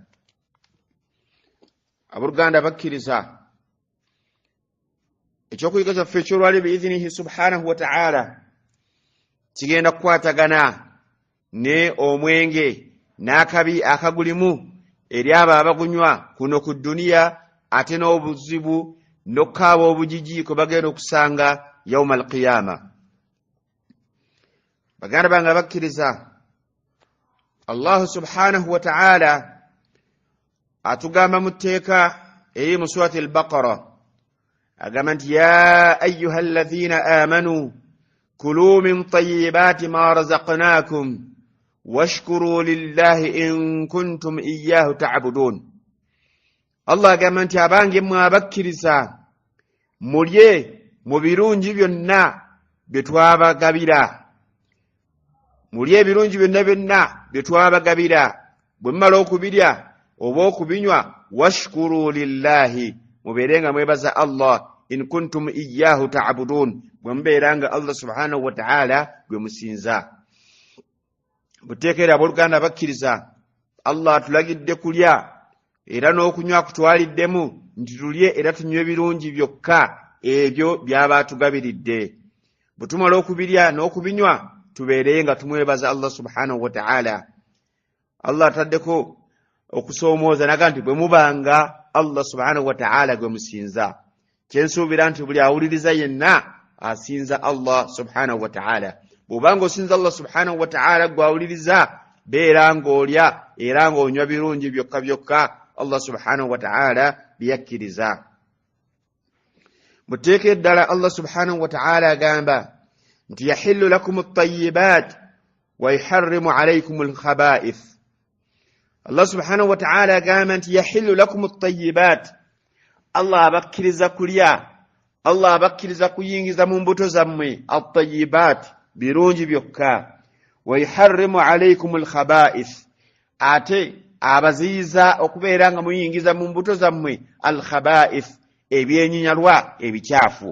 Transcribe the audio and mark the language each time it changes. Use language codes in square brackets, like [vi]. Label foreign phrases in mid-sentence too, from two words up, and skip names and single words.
[lg] Abooluganda bakkiriza, ekyokuyiga kyaffe ekyolwali biizinihi [ar] سبحانه وتعالى [lg] kigenda kukwatagana ne omwenge n'akabi akagulimu eri abo abagunywa kuno ku duniya, ate n'obuzibu n'okukaaba obujiji kwe bagenda okusanga [ar] يوم القيامة. [lg] Baganda bange abakkiriza, Allah [ar] سبحانه وتعالى [lg] atugamba mu tteeka eri mu surati al-Baqara, agamba nti [ar] يا أيها الذين آمنوا كلوا من طيبات ما رزقناكم واشكروا لله إن كنتم إياه تعبدون. [lg] Allah agamba nti abange mmwe abakkiriza, mulye mu birungi byonna bye twabagabira, mulye ebirungi byonna bye twabagabira. Bwe mmala okubirya oba okubinywa, [ar] واشكروا لله, [lg] mubeerenga mwebaza Allah, [ar] إن كنتم إياه تعبدون, [lg] bwe mubeeranga Allah [ar] سبحانه وتعالى [lg] gwe musinza. Buteekera abooluganda abakkiriza, Allah atulagidde kulya era n'okunywa kutwaliddemu nti tulye era tunywe ebirungi byokka ebyo by'aba atugabiridde. Bwe tumala okubirya n'okubinywa, tubeerenga tumwebaza Allah [ar] سبحانه وتعالى. [lg] Allah ataddeko okusoomooza naga nti bwe mubanga Allah [ar] سبحانه وتعالى [lg] gwe musinza. Kyensuubira nti buli awuliriza yenna asinza Allah [ar] سبحانه وتعالى. [lg] Bw'obanga osinza Allah [ar] سبحانه وتعالى [lg] gwe awuliriza, beera ng'olya era ng'onywa birungi byokka byokka Allah [ar] سبحانه وتعالى [lg] byakkiriza. Muteeke ddala Allah [ar] سبحانه وتعالى [lg] agamba nti [ar] يحل لكم الطيبات ويحرم عليكم الخبائث. [lg] Allah [ar] سبحانه وتعالى [lg] agamba nti [ar] يحل لكم الطيبات, [lg] Allah abakkiriza kulya, Allah abakkiriza kuyingiza mu mbuto zammwe at-tayyibat birungi byokka [ar] ويحرم عليكم الخبائث [lg] ate abaziyiza okubeera nga muyingiza mu mbuto zammwe al-khaba'ith ebyenyinyalwa ebikyafu.